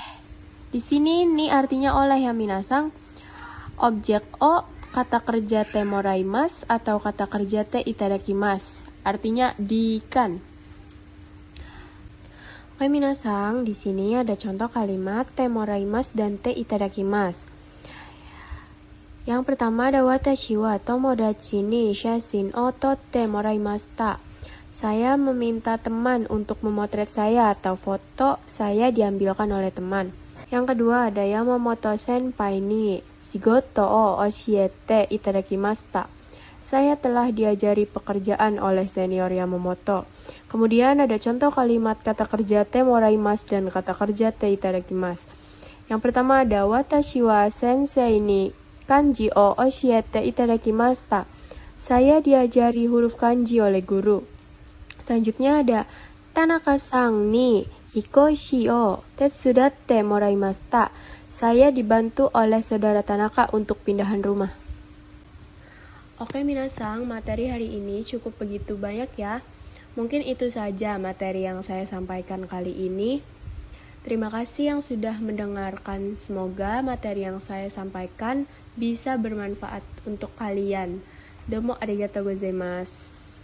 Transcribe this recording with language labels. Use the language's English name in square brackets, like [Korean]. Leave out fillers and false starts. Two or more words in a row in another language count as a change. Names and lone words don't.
[Indonesian] Di sini nih artinya oleh ya minasang. Objek o kata kerja [Japanese] てもらいます [Indonesian] atau kata kerja [Japanese] ていただきます. [Indonesian] Artinya diikan. Oke minasang, di sini ada contoh kalimat [Japanese] てもらいます [Indonesian] dan [Japanese] ていただきます. [Indonesian] Yang pertama ada [Japanese] 私は友達に写真を撮ってもらいました. [Indonesian] Saya meminta teman untuk memotret saya atau foto saya diambilkan oleh teman. Yang kedua ada [Japanese] 山本先輩に仕事を教えていただきました. [Indonesian] Saya telah diajari pekerjaan oleh senior Yamamoto. Kemudian ada contoh kalimat kata kerja [Japanese] てもらいます [Indonesian] dan kata kerja [Japanese] ていただきます. [Indonesian] Yang pertama ada [Japanese] 私は先生に漢字を教えていただきました. [Indonesian] Saya diajari huruf kanji oleh guru. [Japanese] Selanjutnya ada 田中さんに引っ越しを手伝ってもらいました. [Indonesian] Saya dibantu oleh saudara Tanaka untuk pindahan rumah. Oke minasang, materi hari ini cukup begitu banyak ya. Mungkin itu saja materi yang saya sampaikan kali ini. Terima kasih yang sudah mendengarkan. Semoga materi yang saya sampaikan bisa bermanfaat untuk kalian. [Japanese] どうもありがとうございます.